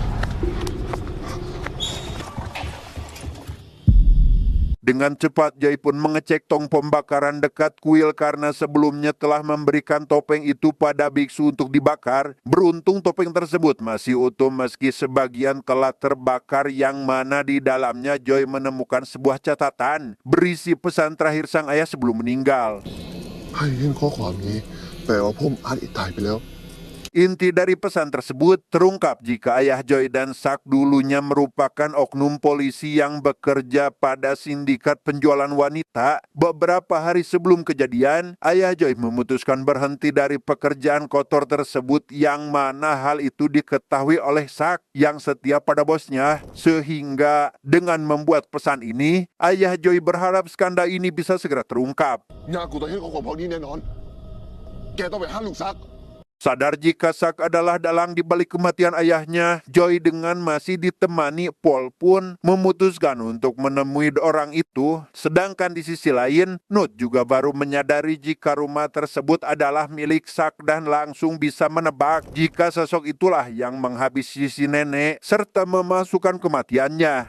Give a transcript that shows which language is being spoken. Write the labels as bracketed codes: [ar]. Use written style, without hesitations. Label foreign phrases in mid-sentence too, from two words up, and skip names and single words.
[id] Dengan cepat Joy pun mengecek tong pembakaran dekat kuil karena sebelumnya telah memberikan topeng itu pada biksu untuk dibakar. Beruntung topeng tersebut masih utuh meski sebagian telah terbakar, yang mana di dalamnya Joy menemukan sebuah catatan berisi pesan terakhir sang ayah sebelum meninggal. [th] ให้ยื่นข้อความนี้แปลว่าผมอาจตายไปแล้ว [id] Inti dari pesan tersebut terungkap jika ayah Joy dan Sak dulunya merupakan oknum polisi yang bekerja pada sindikat penjualan wanita. Beberapa hari sebelum kejadian, ayah Joy memutuskan berhenti dari pekerjaan kotor tersebut, yang mana hal itu diketahui oleh Sak yang setia pada bosnya. Sehingga dengan membuat pesan ini, ayah Joy berharap skandal ini bisa segera terungkap. [th] ญาติกูต้องเห็นข้อความพวกนี้แน่นอน แกต้องไปห้ามลูกซัก [id] Sadar jika Sak adalah dalang di balik kematian ayahnya, Joy dengan masih ditemani Paul pun memutuskan untuk menemui orang itu. Sedangkan di sisi lain, Nut juga baru menyadari jika rumah tersebut adalah milik Sak dan langsung bisa menebak jika sosok itulah yang menghabisi si nenek serta memasukkan kematiannya.